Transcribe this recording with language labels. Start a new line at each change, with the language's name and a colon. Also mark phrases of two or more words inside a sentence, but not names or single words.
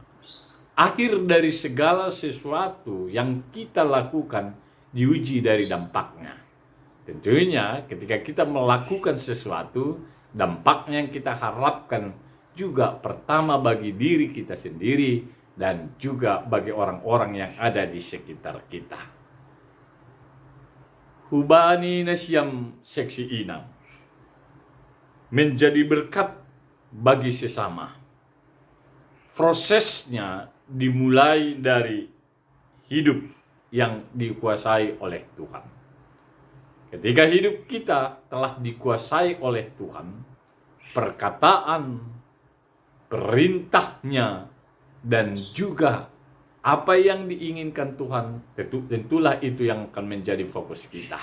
Indonesian: Akhir dari segala sesuatu yang kita lakukan diuji dari dampaknya. Tentunya ketika kita melakukan sesuatu, dampaknya yang kita harapkan juga pertama bagi diri kita sendiri dan juga bagi orang-orang yang ada di sekitar kita.
Batak Simalungun: Hubani nasyam seksi inam.
Indonesian: Menjadi berkat bagi sesama. Prosesnya dimulai dari hidup yang dikuasai oleh Tuhan. Ketika hidup kita telah dikuasai oleh Tuhan, perkataan, perintahnya, dan juga apa yang diinginkan Tuhan, tentulah itu yang akan menjadi fokus kita.